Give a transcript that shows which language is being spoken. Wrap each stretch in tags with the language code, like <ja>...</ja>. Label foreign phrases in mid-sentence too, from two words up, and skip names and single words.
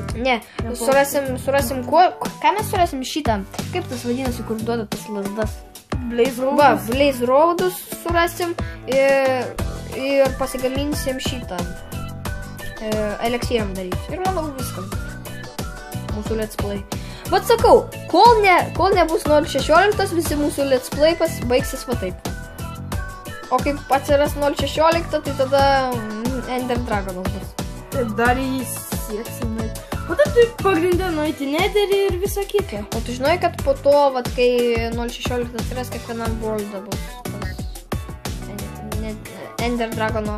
<lt>Ne, surasim ką mes surasim šitą? Kaip tas vadinasi, kur duoda tas lasdas? Blaze Roadus? Va, Blaze Roadus surasim ir pasigaminsim šitą. Eliksyrą daryti. Ir manau viskas. Mūsų</lt> <en>let's play.</en> <lt>Bet sakau, kol nebus 0.16, visi mūsų</lt> <en>let's play</en> <lt>baigsis va taip. O kaip atsiras 0.16, tai tada Ender Dragonas bus. Taip, dar jį sieksim. O taip tai pagrindė nueiti nederį ir visą kitą. O tu žinai, kad po to, kai 0.16 atsiras, kiekvienam worldą bus Ender Dragono...</lt>